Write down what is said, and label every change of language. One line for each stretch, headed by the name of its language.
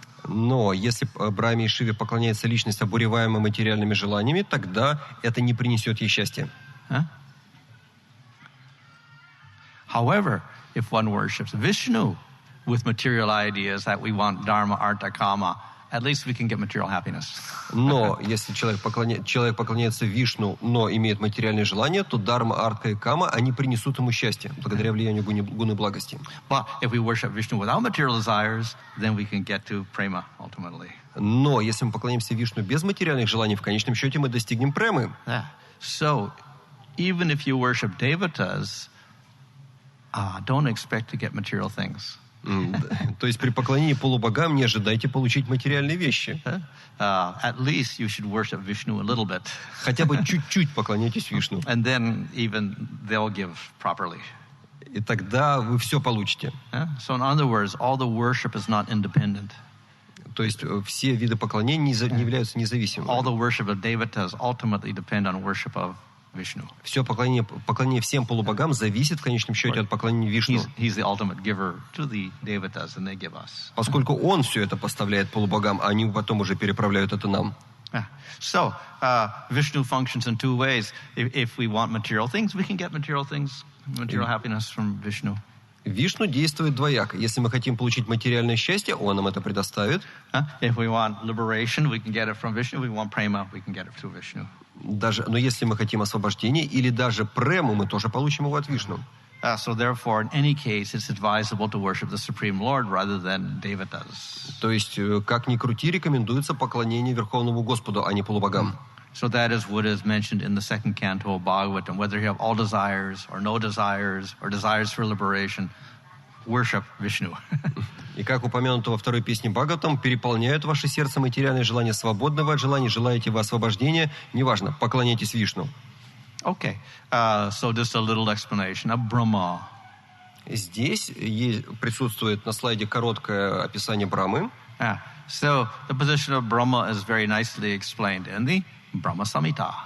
Russian: Но если Брахме и Шиве поклоняется личность, обуреваемая материальными желаниями, тогда это не принесет ей счастья.
English: However, if one worships Vishnu with material ideas that we want Dharma, Artha, Kama, at least we can get material happiness.
Russian: Но если человек поклоняется Вишну, но имеет материальные желания, то Дharma, Артха и Кама, они принесут ему счастье, благодаря влиянию гуны благости.
English: But if we worship Vishnu without material desires, then we can get to prema ultimately.
Russian: Но если мы поклонимся Вишну без материальных желаний, в конечном счете мы достигнем премы.
English: So, even if you worship devatas, don't expect to get material things.
Russian: То есть при поклонении полубогам не ожидайте получить материальные вещи.
English: At least you should worship Vishnu a little bit.
Russian: Хотя бы чуть-чуть поклоняйтесь Вишну.
English: And then even they'll give properly.
Russian: И тогда вы все получите.
English: So in other words, all the worship is not independent.
Russian: То есть все виды поклонений не являются независимыми.
English: All the worship of devatas ultimately depend on worship of Vishnu.
Russian: Все поклонение всем полубогам зависит в конечном счете от поклонения Вишну.
English: He's the ultimate giver to the devatas, and they give us.
Russian: Поскольку он все это поставляет полубогам, а они потом уже переправляют это нам.
English: So Vishnu functions in two ways. If we want material things, we can get material things, material happiness from Vishnu.
Russian: Вишну действует двояко. Если мы хотим получить материальное счастье, он нам это предоставит.
English: If we want liberation, we can get it from Vishnu. If we want prema, we can get it through Vishnu.
Russian: Но если мы хотим освобождения или даже прему, мы тоже получим его от Вишну.
English: So therefore, in any case, it's advisable to worship the Supreme Lord rather than devatas.
Russian: То есть, как ни крути, рекомендуется поклонение Верховному Господу, а не полубогам.
English: So that is what is mentioned in the second canto of Bhagavatam. Whether you have all desires or no desires or desires for liberation, worship Vishnu.
Russian: И как упомянуто во второй песне Бхагаватам, переполняют ваше сердце материальные желания, свободны вы от желаний, желаете вы освобождения, неважно, поклоняйтесь Вишну.
English: Okay, so just a little explanation of Brahma.
Russian: Здесь присутствует на слайде короткое описание Брамы.
English: So the position of Brahma is very nicely explained in the Brahma Samhita.